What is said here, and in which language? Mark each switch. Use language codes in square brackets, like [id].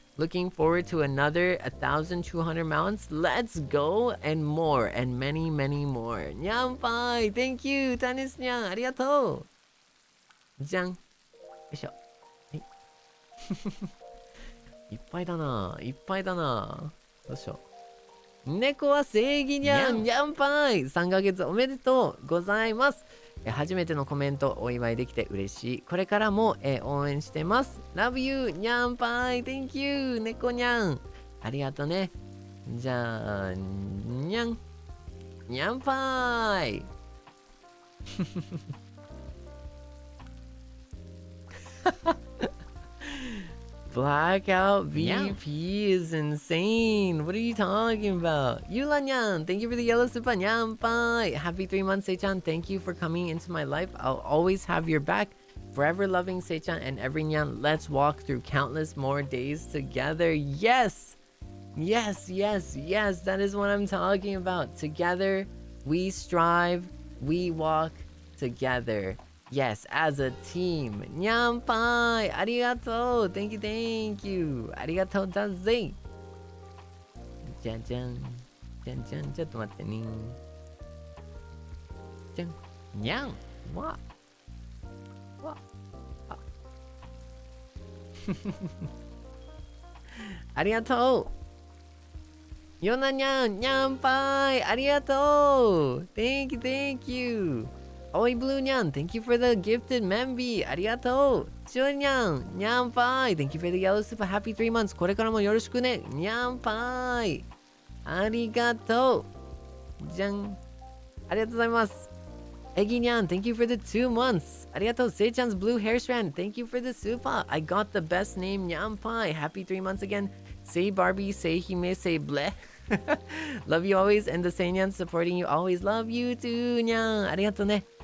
[en] Looking forward to another 1,200 mounts. Let's go and more and many, many more. [ja] にゃんぱい [en] Thank you, [ja] タニスにゃんありがとうじゃんよいしょはいいっぱいだないっぱいだなどうしよう猫は正義にゃんにゃんぱい3ヶ月おめでとうございます初めてのコメントお祝いできて嬉しいこれからも応援してます [en] Love you [ja] にゃんぱい [en] Thank you [ja] 猫にゃんありがとねじゃあにゃんにゃんぱい [en] Blackout VP is insane. What are you talking about? Yula Nyan, thank you for the yellow super Nyan Pai. Happy 3 months, Seichan. Thank you for coming into my life. I'll always have your back. Forever loving Seichan and every Nyan. Let's walk through countless more days together. Yes! Yes, yes, yes. That is what I'm talking about. Together, we strive, we walk together.Yes, as a team. [ja] にゃんぱいありがとう [en] Thank you, thank you [ja] ありがとうだぜじゃじゃんじゃんじゃんちょっと待ってねじゃんにゃんわわあありがとうヨナにゃんにゃんぱいありがとう [en] Thank you, thank you Oi Blue Nyan, thank you for the gifted membi. Arigato. Chua Nyan, Nyan Pai. Thank you for the yellow super. Happy 3 months. [ja] これからもよろしくね。 Nyan Pai. Arigato. じゃん。ありがとうございます。 [en] Eggy Nyan, thank you for the 2 months. Arigato. Seichan's blue hair strand. Thank you for the super. I got the best name, Nyan Pai. Happy 3 months again. Say Barbie, say Hime, say bleh. Love you always and the Seinyan supporting you always. Love you too, Nyan. [ja] ありがとうね。